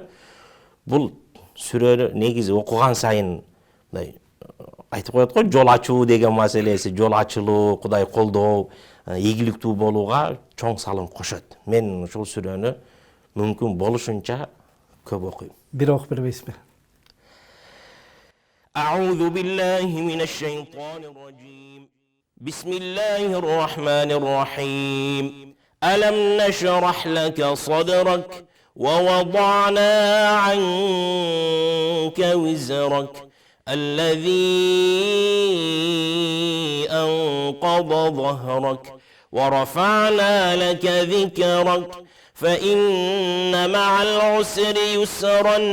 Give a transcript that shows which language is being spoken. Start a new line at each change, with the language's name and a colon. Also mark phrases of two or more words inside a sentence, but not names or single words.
Kyrgyz: Бул сүрөнү негизи окуган сайын мындай айтып коет го, жол ачуу деген маселеси, жол ачылуу, Кудай колдоо, ийгиликтүү болууга чоң салым кошот. Мен ушул сүрөнү мүмкүн болушунча көп окуйм. Бир окуп бербейсизби?
Arabic: أعوذ بالله من الشيطان الرجيم بسم الله الرحمن الرحيم ألم نشرح لك صدرك ووضعنا عنك وزرك الذي أنقض ظهرك ورفعنا لك ذكرك فإن مع العسر يسرا